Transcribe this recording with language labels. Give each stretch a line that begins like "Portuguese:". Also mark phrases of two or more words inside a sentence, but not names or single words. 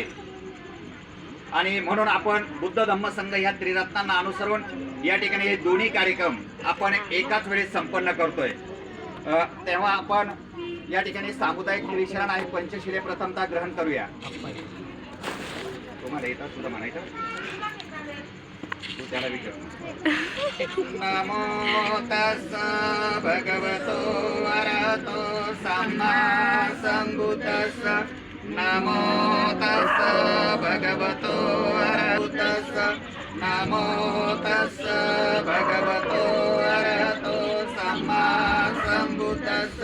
Marathi: आणि म्हणून आपण बुद्ध धम्म संघ या त्रिरत्नांना अनुसरून या ठिकाणी हे दोन्ही कार्यक्रम आपण एकाच वेळेस संपन्न करतोय. तेव्हा आपण या ठिकाणी सामुदायिक विश्राम आणि पंचशिले प्रथमतः ग्रहण करूया. तुम्हाला येतात सुद्धा म्हणायचं, तू त्याला विचार.
Pali: नमो तस्स भगवतो अरहतो सम्मा संबुद्धस्स. नमो तस्स भगवतो अरहतो. नमो तस्स भगवतो अरहतो सम्मा संबुद्धस्स.